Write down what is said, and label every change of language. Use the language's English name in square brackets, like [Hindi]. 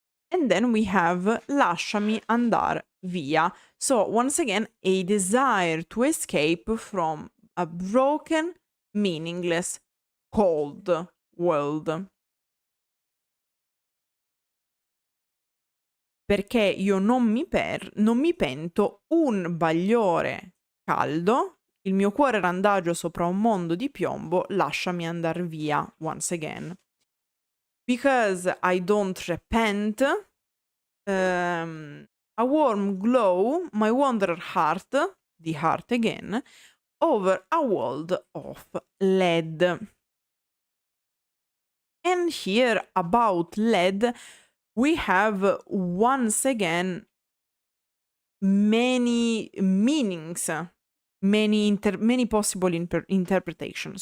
[English] And then we have [Italian] lasciami andar via. [English] So once again, a desire to escape from a broken, meaningless, cold world. [Italian] Perché io non mi pento, un bagliore caldo, il mio cuore randagio sopra un mondo di piombo, lasciami andar via, [English] once again. Because I don't repent, a warm glow, my wanderer heart, the heart again, over a world of lead. And here about lead, we have once again many meanings, many possible interpretations.